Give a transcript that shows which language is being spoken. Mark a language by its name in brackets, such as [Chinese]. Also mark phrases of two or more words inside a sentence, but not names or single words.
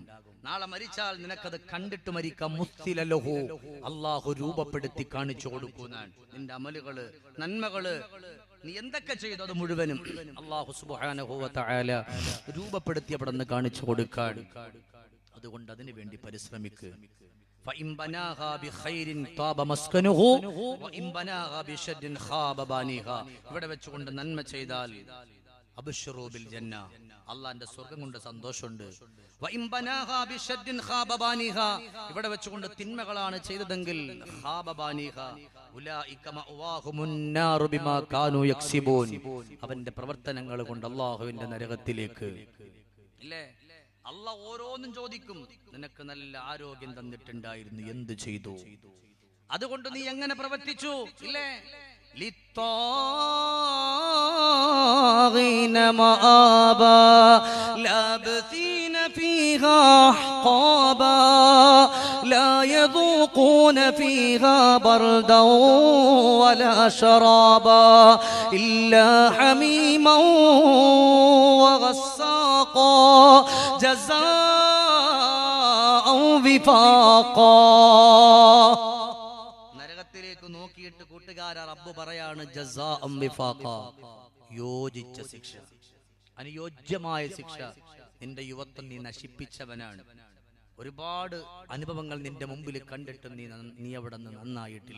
[Malayalam] നാളെ മരിച്ചാൽ നിനക്കത് കണ്ടിട്ട് മരിക്കാം. മുസ്തിലലഹു, അല്ലാഹു രൂപപ്പെടുത്തി കാണിച്ചു കൊടുക്കുന്നാണ് നിന്റെ അമലുകള്, നന്മകള്. നീ എന്തൊക്കെ ചെയ്തു അത് മുഴുവനും അല്ലാഹു [Arabic] سبحانه وتعالى [Malayalam] രൂപപ്പെടുത്തി അവിടെ നിന്ന് കാണിച്ചു കൊടുക്കാൻ. അതുകൊണ്ട് അതിനു വേണ്ടി പരിശ്രമിക്കുക. [Arabic] فإن بناها بخير طاب مسكنه وإن بناها بشر خاب بانيها. [Malayalam] ഇവിടെ വെച്ചുകൊണ്ട് നന്മ ചെയ്താൽ [Arabic] أبشروا بالجنة, [Malayalam] അല്ലാഹുവിന്റെ സ്വർഗ്ഗം കൊണ്ട് സന്തോഷമുണ്ട്. [Arabic] وإن بناها بشر خاب بانيها, [Malayalam] ഇവിടെ വെച്ചുകൊണ്ട് തിന്മകളാണ് ചെയ്തതെങ്കിൽ [Arabic] خاب بانيها أولئك مأواهم النار بما كانوا يكسبون, [Malayalam] അവന്റെ പ്രവർത്തനങ്ങൾ കൊണ്ട് അല്ലാഹുവിന്റെ നരകത്തിലേക്ക്. ഇല്ലേ, അല്ലാഹ് ഓരോന്നും ചോദിക്കും. നിനക്ക് നല്ല ആരോഗ്യം തന്നിട്ടുണ്ടായിരുന്നു, എന്ത് ചെയ്തു? അതുകൊണ്ട് നീ എങ്ങനെ പ്രവർത്തിച്ചു? ഇല്ലേ, [Arabic] للطاغين مآبا لابثين فيها أحقابا لا يذوقون فيها بردا ولا شرابا إلا حميما وغساقا جزاء وفاقا. [Malayalam] നോക്കിയിട്ട് കൂട്ടുകാരാ റബ്ബ് പറയാണ് [Arabic] جزاء وفاقا, [Malayalam] യോജിച്ച ശിക്ഷ, അനുയോജ്യമായ ശിക്ഷ. നിന്റെ യുവത്വം നീ നശിപ്പിച്ചവനാണ്. ഒരുപാട് അനുഭവങ്ങൾ നിന്റെ മുമ്പിൽ കണ്ടിട്ടും നീ അവിടെ നിന്ന് നന്നായിട്ടില്ല.